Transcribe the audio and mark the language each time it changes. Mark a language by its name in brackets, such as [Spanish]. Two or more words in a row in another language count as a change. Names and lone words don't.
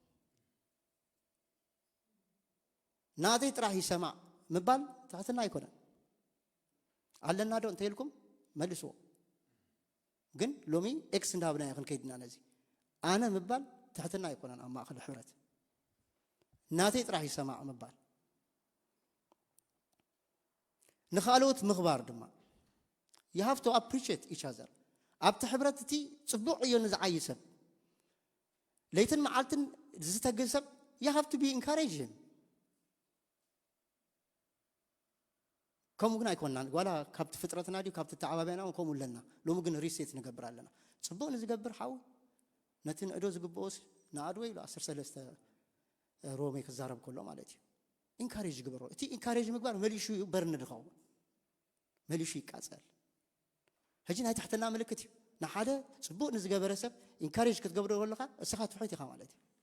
[Tigrinya] ናተይ ጥራሕ ይሰማዕ ምባል ትሕትና ኣይኮነን ኣለና ዶ እንተይልኩም መልስዎ ግን ሎሚ ኤክስ እንዳብና ይኽን ከይድና ነዚ ኣነ ምባል ትሕትና ኣይኮነን ኣብ ማእኸል ሕብረት ናተይ ጥራሕ ይሰማዕ ምባል ንኻልኦት ምኽባር ድማ [English] you have to appreciate each other [Tigrinya] ኣብቲ ሕብረት እቲ ጽቡቕ እዩ ንዝዓይ ሰብ ለይትን መዓልትን ዝተግል ሰብ [English] you have to be encourage him [Tigrinya] ከምኡ ግን ኣይኮንናን ዋላ ካብቲ ፍጥረትና ድዩ ካብቲ ተዓባብያና ከምኡ ኣለና ሎሚ ግን ሪሴት ንገብር ኣለና ጽቡቕ ንዝገብር ሓዊ ነቲ ንዕዶ ዝግብኦስ ንኣድወ ኢሉ 13 ሮሜ ክዛረብ ከሎ ማለት እዩ ኢንካሬጅ ግበሮ እቲ ኢንካሬጅ ምግባር መሊሹ በርኒ ድኸውን መሊሹ ይቃጸል ሕጂ ናይ ትሕትና ምልክት እዩ ንሓደ ጽቡቕ ንዝገበረ ሰብ ኢንካሬጅ ክትገብሮ ከለኻ እስኻ ትውሕት ኢኻ ማለት እዩ